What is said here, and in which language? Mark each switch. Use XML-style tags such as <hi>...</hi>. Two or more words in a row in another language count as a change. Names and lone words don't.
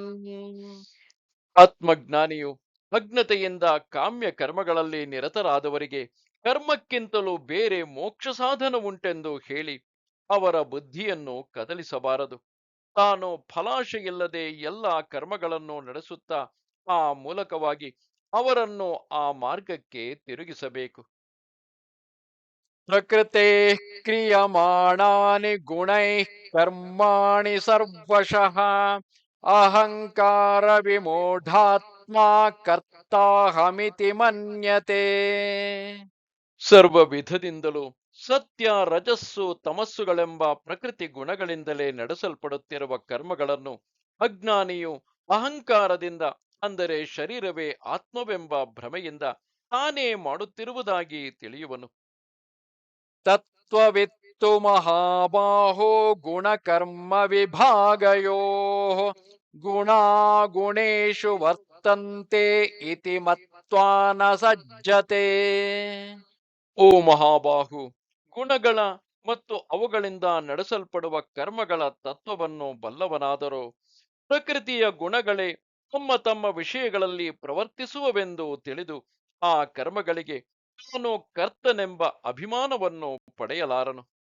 <kn>ಆತ್ಮಜ್ಞಾನಿಯು ಅಜ್ಞತೆಯಿಂದ ಕಾಮ್ಯ ಕರ್ಮಗಳಲ್ಲಿ ನಿರತರಾದವರಿಗೆ ಕರ್ಮಕ್ಕಿಂತಲೂ ಬೇರೆ ಮೋಕ್ಷ ಸಾಧನ ಉಂಟೆಂದು ಹೇಳಿ ಅವರ ಬುದ್ಧಿಯನ್ನು ಕದಲಿಸಬಾರದು. ತಾನು ಫಲಾಶೆಯಿಲ್ಲದೆ ಎಲ್ಲ ಕರ್ಮಗಳನ್ನು ನಡೆಸುತ್ತಾ ಆ ಮೂಲಕವಾಗಿ ಅವರನ್ನು ಆ ಮಾರ್ಗಕ್ಕೆ ತಿರುಗಿಸಬೇಕು.</kn> <sa>ಪ್ರಕೃತೆ ಕ್ರಿಯಮಾಣಾನಿ ಗುಣೈಃ ಕರ್ಮಾಣಿ ಸರ್ವಶಃ ಅಹಂಕಾರ ವಿಮೂಢಾತ್ಮ ಕರ್ತಾಹಮಿತಿ ಮನ್ಯತೆ.</sa> <kn>ಸರ್ವ ವಿಧದಿಂದಲೂ ಸತ್ಯ, ರಜಸ್ಸು, ತಮಸ್ಸುಗಳೆಂಬ ಪ್ರಕೃತಿ ಗುಣಗಳಿಂದಲೇ ನಡೆಸಲ್ಪಡುತ್ತಿರುವ ಕರ್ಮಗಳನ್ನು ಅಜ್ಞಾನಿಯು ಅಹಂಕಾರದಿಂದ, ಅಂದರೆ ಶರೀರವೇ ಆತ್ಮವೆಂಬ ಭ್ರಮೆಯಿಂದ ತಾನೇ ಮಾಡುತ್ತಿರುವುದಾಗಿ ತಿಳಿಯುವನು.</kn> <sa>ತತ್ವವಿತ್ತು ಮಹಾಬಾಹೋ ಗುಣಕರ್ಮ ವಿಭಾಗಯೋಃ ಗುಣಾ ಗುಣೇಶು ವರ್ತಂತೆ ಇತಿ ಮತ್ವಾ ನ ಸಜ್ಜತೆ.</sa> <kn>ಓ ಮಹಾಬಾಹು, ಗುಣಗಳ ಮತ್ತು ಅವುಗಳಿಂದ ನಡೆಸಲ್ಪಡುವ ಕರ್ಮಗಳ ತತ್ವವನ್ನು ಬಲ್ಲವನಾದರೂ ಪ್ರಕೃತಿಯ ಗುಣಗಳೇ ತಮ್ಮ ತಮ್ಮ ವಿಷಯಗಳಲ್ಲಿ ಪ್ರವರ್ತಿಸುವವೆಂದು ತಿಳಿದು ಆ ಕರ್ಮಗಳಿಗೆ ತಾನು ಕರ್ತನೆಂಬ ಅಭಿಮಾನವನ್ನು ಪಡೆಯಲಾರನು.</kn>